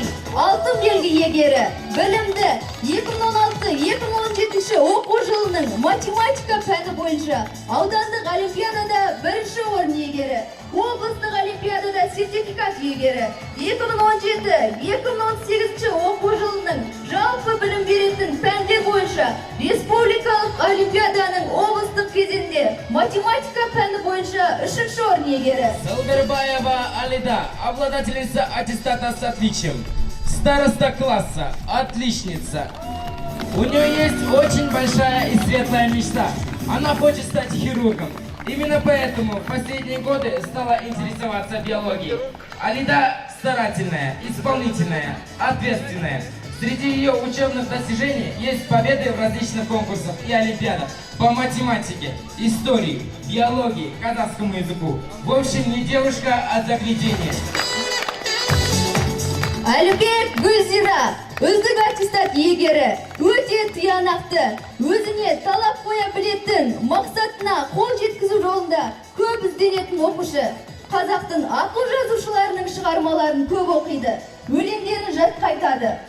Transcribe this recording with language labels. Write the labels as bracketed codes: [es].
[kk] Алтын белгі иегері, білімді 2016-2017 оқу жылының математика пәні бойынша аудандық олимпиадада бірінші орын иегері, облыстық олимпиадада сертификат иегері, 2017-2018 оқу жылының жалпы білім беретін пәндер бойынша республикалық олимпиаданың облыстық кезеңде математика пәні бойынша үшінші орын иегері. [ru] Салгарбаева Алида, обладательница аттестата с отличием. Староста класса, отличница. У нее есть очень большая и светлая мечта. Она хочет стать хирургом. Именно поэтому в последние годы стала интересоваться биологией. Алида старательная, исполнительная, ответственная. Среди ее учебных достижений есть победы в различных конкурсах и олимпиадах по математике, истории, биологии, казахскому языку. В общем, не девушка, а загляденье. [kk] Әлібек Гүлзира, үздік аттестат иегері, өте тиянақты, өзіне талап қоя білетін, мақсатына қол жеткізу жолында көп ізденетін оқушы. Қазақтың ақыл жазушыларының шығармаларын көп оқиды, өлеңдерін жатқа айтады.